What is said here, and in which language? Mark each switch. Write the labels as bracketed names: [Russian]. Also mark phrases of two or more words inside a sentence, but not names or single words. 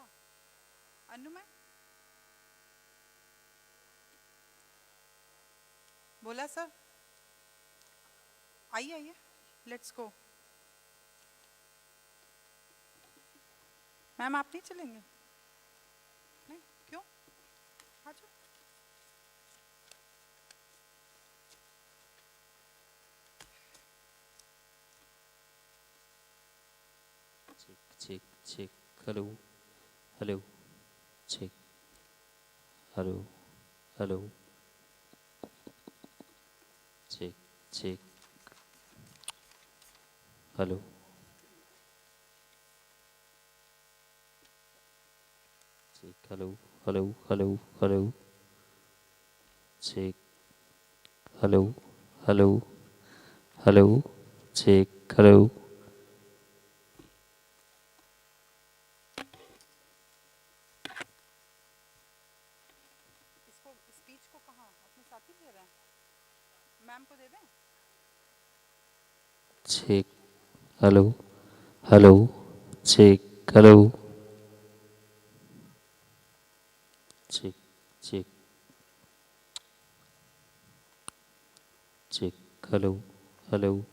[Hindi] अनु मैम बोला सर. आइए आइए, [English] let's go. [Hindi] मैम आप नहीं चलेंगे? नहीं क्यों? आ जाओ. [English] Check, check, hello, hello, check, hello, hello, check, check, hello, check, hello, hello, hello, hello, check, hello, hello, hello, check, hello. [Hindi] इसको स्पीच को कहाँ अपने साथ ही ले रहे हैं? मैम को दे दें? [English] Check, hello, hello, check, hello, check, check, check, hello, hello.